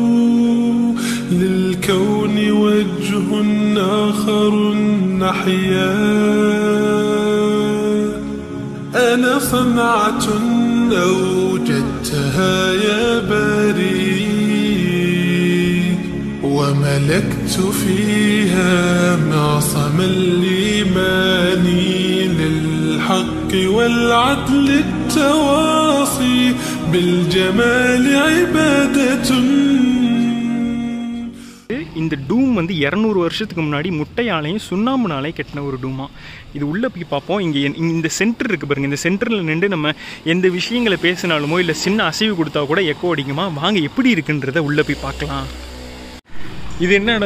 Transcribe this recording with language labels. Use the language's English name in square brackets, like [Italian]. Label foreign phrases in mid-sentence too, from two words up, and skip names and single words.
[Arabic] للكون وجه آخر نحيا أنا صنعة أوجدتها يا باري وملكت فيها معصم الإيمان للحق والعدل التواصي بالجمال عبادة. [Tamil] இந்த டூம் வந்து 200 வருஷத்துக்கு முன்னாடி முட்டையாலையும் சுண்ணாம்புனாலையும் கட்டின ஒரு டூமா. இது உள்ளே போய் பார்ப்போம். இங்கே இந்த சென்டர் இருக்குது பாருங்கள். இந்த சென்டரில் நின்று நம்ம எந்த விஷயங்களை பேசினாலுமோ இல்லை சின்ன அசைவு கொடுத்தா கூட எக்கோ அடிக்குமா. வாங்க எப்படி இருக்குன்றத உள்ளே போய் பார்க்கலாம்.